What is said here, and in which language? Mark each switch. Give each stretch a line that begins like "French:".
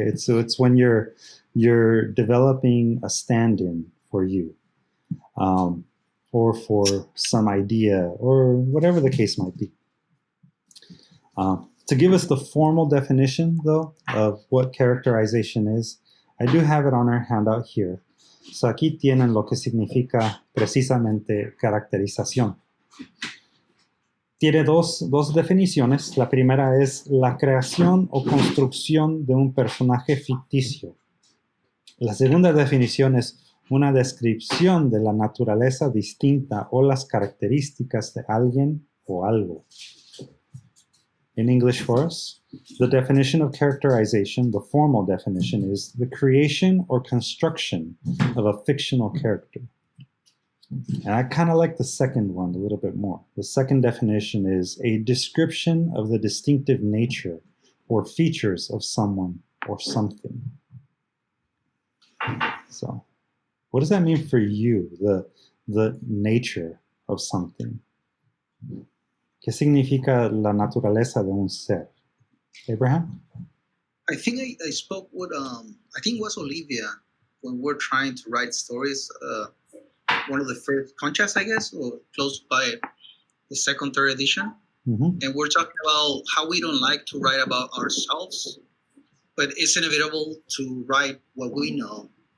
English: It's when you're developing a stand-in for you, or for some idea, or whatever the case might be. To give us the formal definition, though, of what characterization is, I do have it on our handout here.
Spanish: So aquí tienen lo que significa precisamente caracterización. Tiene dos definiciones. La primera es la creación o construcción de un personaje ficticio. La segunda definición es una descripción de la naturaleza distinta o las características de alguien o algo.
English: In English for us, the definition of characterization, the formal definition, is the creation or construction of a fictional character. And I kind of like the second one a little bit more. The second definition is a description of the distinctive nature or features of someone or something. So, what does that mean for you, the nature of something?
Spanish: ¿Qué significa la naturaleza de un ser?
English: Abraham? I think I spoke with, I think it was Olivia, when we're trying to write stories, one of the first Conchas, I guess, or close by the second, third edition. Mm-hmm. And we're talking about how we don't like to write about ourselves, but it's inevitable to write what we know.